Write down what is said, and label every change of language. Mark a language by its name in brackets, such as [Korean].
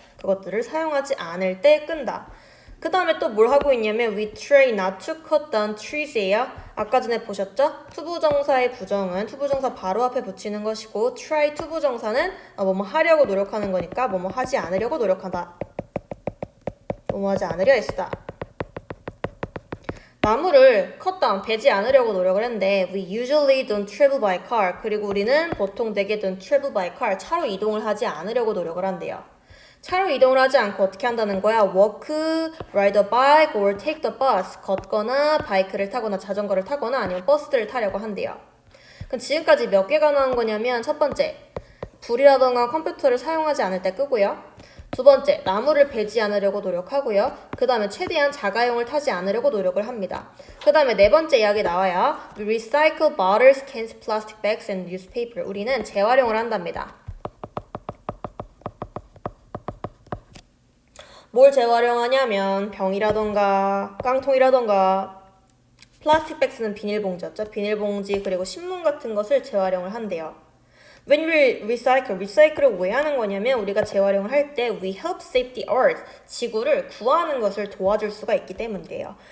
[Korean] 그것들을 사용하지 않을 때 끈다. 그 다음에 또 뭘 하고 있냐면 [English] we try not to cut down trees [Korean] 예요. 아까 전에 보셨죠? 투부정사의 부정은 투부정사 바로 앞에 붙이는 것이고 try 투부정사는 뭐뭐 하려고 노력하는 거니까 뭐뭐 하지 않으려고 노력한다. 뭐뭐 하지 않으려 애쓰다. 나무를 [English] cut down, [Korean] 베지 않으려고 노력을 했는데 [English] we usually don't travel by car. [Korean] 그리고 우리는 보통 되게 [English] don't travel by car, [Korean] 차로 이동을 하지 않으려고 노력을 한대요. 차로 이동을 하지 않고 어떻게 한다는 거야? [English] walk, ride a bike, or take the bus. [Korean] 걷거나 바이크를 타거나 자전거를 타거나 아니면 버스를 타려고 한대요. 그럼 지금까지 몇 개가 나온 거냐면 첫 번째, 불이라던가 컴퓨터를 사용하지 않을 때 끄고요. 두 번째, 나무를 베지 않으려고 노력하고요. 그 다음에 최대한 자가용을 타지 않으려고 노력을 합니다. 그 다음에 네 번째 이야기 나와요. [English] We recycle bottles, cans, plastic bags, and newspaper. [Korean] 우리는 재활용을 한답니다. 뭘 재활용하냐면 병이라던가 깡통이라던가 플라스틱 백스는 비닐봉지였죠. 비닐봉지 그리고 신문 같은 것을 재활용을 한대요. [English] When we recycle, [Korean] 리사이클을 왜 하는 거냐면 우리가 재활용을 할 때 [English] we help save the earth, [Korean] 지구를 구하는 것을 도와줄 수가 있기 때문이에요.